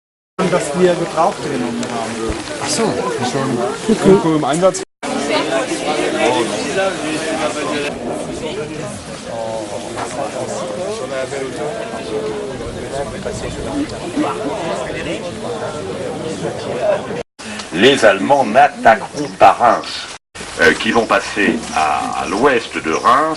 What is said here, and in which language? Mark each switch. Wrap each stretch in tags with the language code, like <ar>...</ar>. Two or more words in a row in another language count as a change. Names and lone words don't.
<de>Dass wir Gebrauch genommen haben. Ach so, schon irgendwo im Einsatz.</de> <fr>Les Allemands n'attaqueront pas Reims, qui vont passer à l'ouest de Reims.</fr>